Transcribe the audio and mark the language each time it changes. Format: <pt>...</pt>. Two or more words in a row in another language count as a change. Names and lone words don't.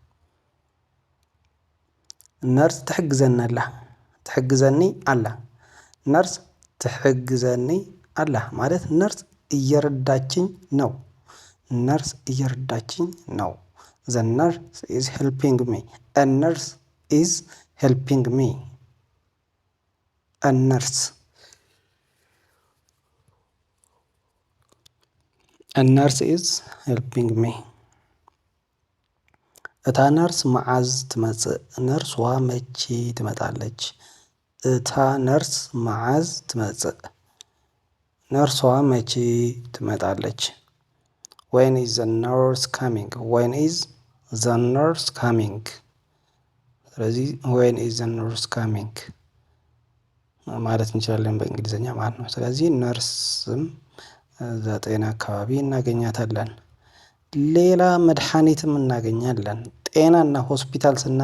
<ti>ነርስ ትሕግዘና ትሕግዘኒ አላ። ነርስ ትሕግዘኒ አላ</ti> <am>ማለት ነርስ እየረዳችኝ ነው። ነርስ እየረዳችኝ ነው።</am> <en>The nurse is helping me. A nurse is helping me። A nurse is helping me።</en> <ti>እታ ነርስ መዓዝ ትመጽእ?</ti> <am>ነርሷ መቼ ትመጣለች?</am> <ti>እታ ነርስ መዓዝ ትመጽእ?</ti> <am>ነርሷ መቼ ትመጣለች?</am> <en>When is the nurse coming? When is the nurse coming?</en> <am>ስለዚህ</am> <en>When is the nurse coming</en> <am>ማለት እንችላለን በእንግሊዝኛ ማለት ነው። ስለዚህ ነርስም ጤና አካባቢ እናገኛታለን። ሌላ መድኃኒትም እናገኛለን። ጤናና ሆስፒታል</am>